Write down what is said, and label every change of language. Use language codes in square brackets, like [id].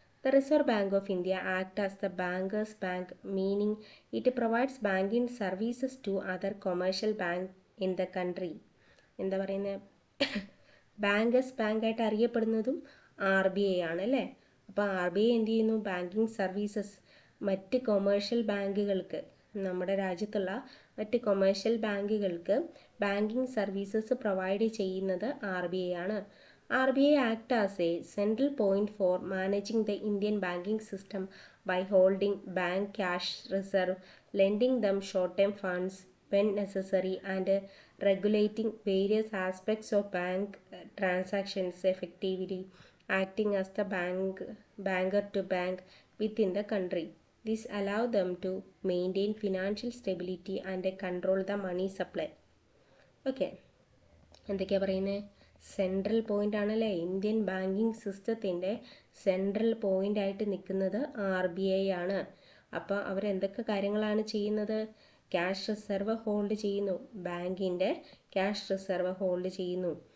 [en] The Reserve Bank of India acts as the bankers' bank, meaning it provides banking services to other commercial banks in the country. [ml] എന്താ പറയുന്നത്? Bankers ബാങ്കായിട്ട് അറിയപ്പെടുന്നതും RBI ആണ് അല്ലേ? അപ്പോൾ RBI എന്ത് ചെയ്യുന്നു? Banking services മറ്റ് commercial ബാങ്കുകൾക്ക്, നമ്മുടെ രാജ്യത്തുള്ള മറ്റ് കൊമേഴ്ഷ്യൽ ബാങ്കുകൾക്ക് ബാങ്കിങ് സർവീസസ് പ്രൊവൈഡ് ചെയ്യുന്നത് RBI ആണ്. [en] RBI acts as a central point for managing the Indian banking system by holding bank cash reserve, lending them short-term funds when necessary, and regulating various aspects of bank transactions effectively, acting as the banker to bank within the country. This allows them to maintain financial stability and control the money supply. [ml] Okay, എന്തൊക്കെയാണ് പറയുന്നത്? Central point ആണല്ലേ, Indian banking സിസ്റ്റത്തിൻ്റെ central point ആയിട്ട് നിൽക്കുന്നത് RBI ആണ്. അപ്പോൾ അവരെന്തൊക്കെ കാര്യങ്ങളാണ് ചെയ്യുന്നത്? ക്യാഷ് റിസർവ് ഹോൾഡ് ചെയ്യുന്നു, ബാങ്കിൻ്റെ ക്യാഷ് റിസർവ് ഹോൾഡ് ചെയ്യുന്നു.